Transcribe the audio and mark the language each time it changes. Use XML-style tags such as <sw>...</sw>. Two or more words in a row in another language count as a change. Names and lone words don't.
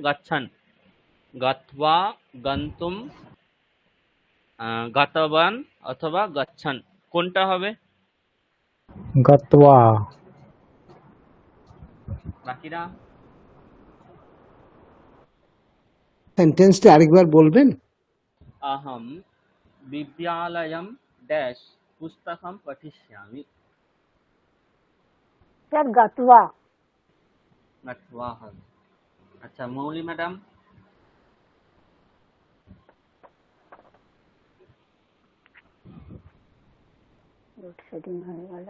<sa>গচ্ছন, গত্বা, গন্তুম, গতবান</sa> <bn>অথবা</bn> <sa>গচ্ছন,</sa> <bn>কোনটা হবে?</bn> <sa>গত্বা।</sa> <bn>বাকিরা সেন্টেন্সটা আরেকবার বলবেন?</bn> <sa>अहम विद्यालयम डैश पुस्तकम पठिष्यामि।</sa> <bn>স্যার গাতুয়া। गत्वा হবে। আচ্ছা মৌলি ম্যাডাম, লোডশেডিং হয়ে গেল।</bn>